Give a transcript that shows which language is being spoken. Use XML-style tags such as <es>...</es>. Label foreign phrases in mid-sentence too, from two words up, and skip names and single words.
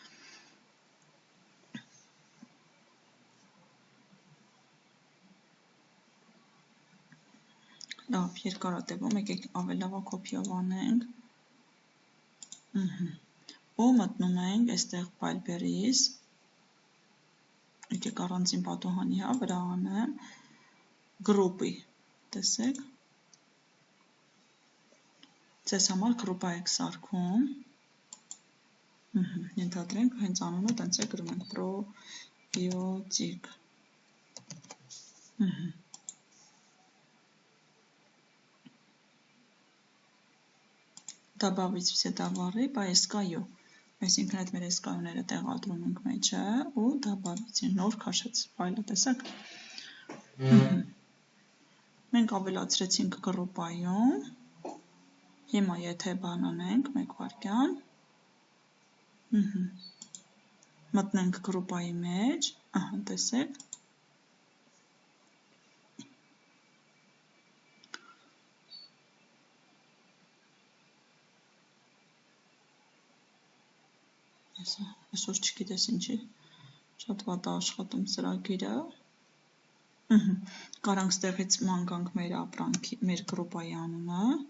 <hy>Լավ, երկարատևում, եկեք ավելի լավա կոպիով անենք։ Ու մտնում ենք այստեղ Balberries, եկեք առանցին պատուհանի, հա, վրա անեմ, գրուպի, տեսեք, ձեզ համար գրուպա եք սարքում, ենթադրենք, հենց անունը տենց է գրում ենք, պրոբիոտիկ,</hy> <ru>добавить все товары по SKU,</ru> <hy>այսինքն այդ մեր SKU-ները տեղադրում ենք մեջը ու добавить, նոր քաշեց ֆայլը, տեսեք։ Մենք ավելացրեցինք գրուպայում, հիմա եթե բան անենք, մեկ վարքյան, մտնենք գրուպայի մեջ, ահա, տեսեք, այսօր չգիտես ինչի, շատ վատ աշխատում ծրագիրը, կարանք ստեղից ման գանք մեր ապրանքի, մեր գրուպայի անունը,</hy>